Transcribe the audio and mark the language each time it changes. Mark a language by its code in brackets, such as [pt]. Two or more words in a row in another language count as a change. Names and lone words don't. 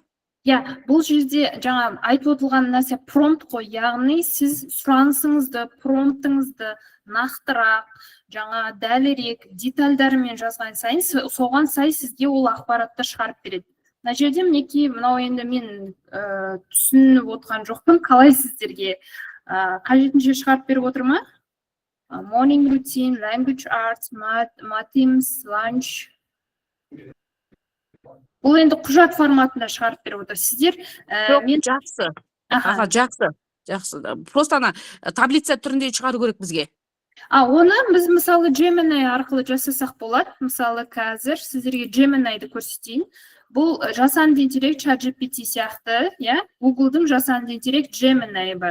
[kk] Бұл жерде жаңа айтып отырған нәрсе промпт қой, яғни сіз сұранысыңызды, промптыңызды нақтырақ, жаңа дәлірек, детальдарымен жазған сайын, соған сай сізге ол ақпаратты шығарып береді. Мына жерде мінекей, мынау енді мен түсініп отқан жоқпын, қалай сіздерге қажетінше шығарып беріп отыр ма? [en] Morning routine, language arts, maths, lunch. [kk] Бұл енді құжат форматында шығарып беріп отыр. Сіздер жақсы. Аха, жақсы. Просто ана таблица түрінде шығару керек бізге. Оны біз мысалы Gemini арқылы жасасақ болады. Мысалы қазір сіздерге Gemini'ді көрсетейін. Бұл жасанды интеллект ChatGPT сияқты, Google'дың жасанды интеллект Gemini бар.